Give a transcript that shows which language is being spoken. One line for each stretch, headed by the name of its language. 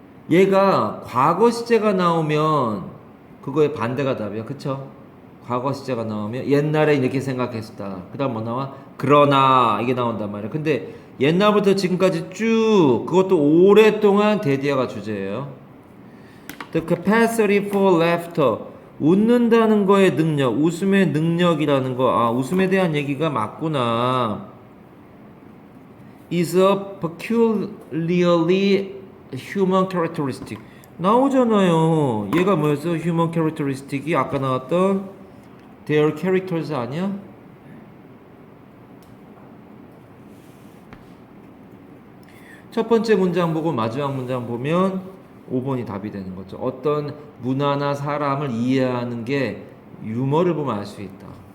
Korean: 얘가 과거 시제가 나오면 그거의 반대가 답이야. 그쵸? 과거 시제가 나오면 옛날에 이렇게 생각했었다. 그 다음 뭐 나와? 그러나 이게 나온단 말이야. 근데 옛날부터 지금까지 쭉 그것도 오랫동안 데디아가 주제예요.
English: The capacity for laughter.
Korean: 웃는다는 거의 능력, 웃음의 능력이라는 거. 아, 웃음에 대한 얘기가 맞구나.
English: is a peculiarly human characteristic.
Korean: 나오잖아요. 얘가 뭐였어?
English: human characteristic이
Korean: 아까 나왔던
English: their characters
Korean: 아니야? 첫 번째 문장 보고 마지막 문장 보면 5번이 답이 되는 거죠. 어떤 문화나 사람을 이해하는 게 유머를 보면 알 수 있다.